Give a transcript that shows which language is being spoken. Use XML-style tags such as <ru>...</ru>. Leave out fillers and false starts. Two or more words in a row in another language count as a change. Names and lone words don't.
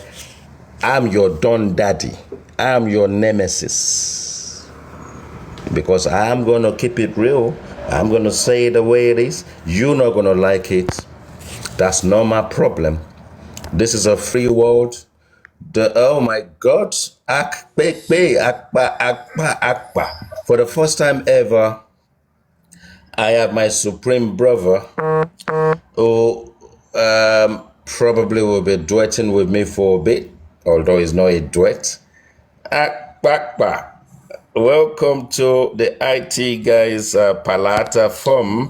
<en>I'm your Don Daddy. I'm your nemesis. Because I'm going to keep it real. I'm going to say it the way it is. You're not going to like it. That's not my problem. This is a free world. Oh my God. Akpekpe, akpa, akpa, akpa. For the first time ever, I have my supreme brother who probably will be duetting with me for a bit, although it's not a duet. Akpakpa. Welcome to the IT guys Palata from.</en>